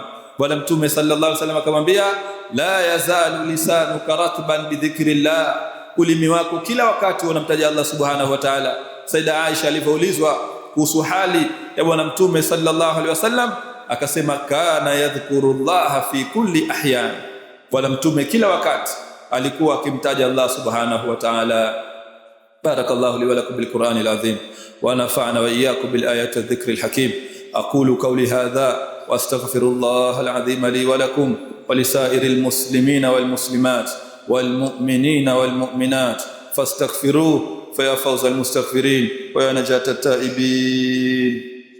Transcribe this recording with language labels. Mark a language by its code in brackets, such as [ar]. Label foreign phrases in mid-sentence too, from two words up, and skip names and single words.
[sw] Bwana Mtume [ar] صلى الله عليه وسلم [sw] akamwambia, [ar] لا يزال لسانك رطبا بذكر الله, [sw] ulimi wako kila wakati unamtaja Allah [ar] سبحانه وتعالى. [sw] Saida Aisha alipoulizwa kuhusu hali ya Bwana Mtume [ar] صلى الله عليه وسلم [sw] akasema, [ar] كان يذكر الله في كل أحيان, [sw] Bwana Mtume kila wakati alikuwa akimtaja Allah [ar] سبحانه وتعالى. بارك الله لي ولكم بالقرآن العظيم ونفعنا وإياكم بالآيات الذكر الحكيم. أقول قولي هذا وأستغفر الله العظيم لي ولكم ولسائر المسلمين والمسلمات والمؤمنين والمؤمنات فاستغفروه فيا فوز المستغفرين ويا نجاة التائبين.